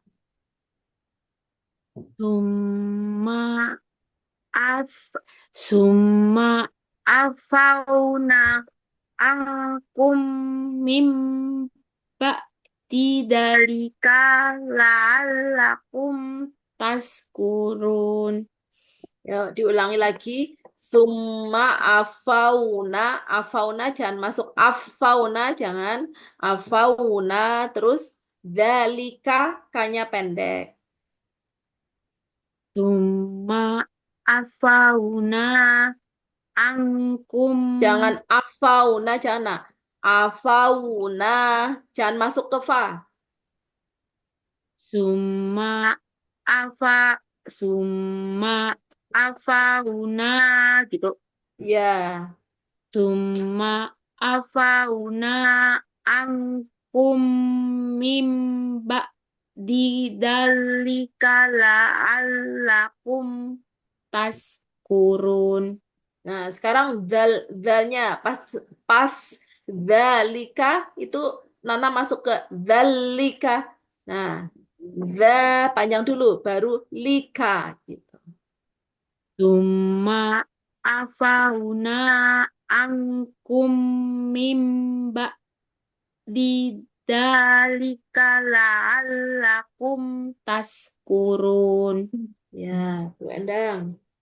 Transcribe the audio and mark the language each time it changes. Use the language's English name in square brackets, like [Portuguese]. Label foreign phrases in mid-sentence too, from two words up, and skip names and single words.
[Arabic] ثم عف ثم عفونا عنكم من بعد ذلك لعلكم تشكرون. [Indonesian] Ya, diulangi lagi. [Arabic] ثم عفونا. [Indonesian] Afauna jangan masuk afauna, jangan. Afauna terus dalika kanya pendek. [Arabic] ثم عفونا عنكم [Indonesian] Jangan afauna, jangan. Afauna jangan masuk ke fa. [Arabic] ثم عفا ثم عفونا gitu. [Indonesian] Ya. [Arabic] ثم عفونا عنكم من بعد ذلك لعلكم تشكرون. [Indonesian] Nah, sekarang dalnya pas dalika itu Nana masuk ke dalika. Nah, za panjang dulu baru lika gitu. [Arabic] ثم عفونا عنكم من ذلك لعلكم تشكرون. [Indonesian] Ya, Bu Endang.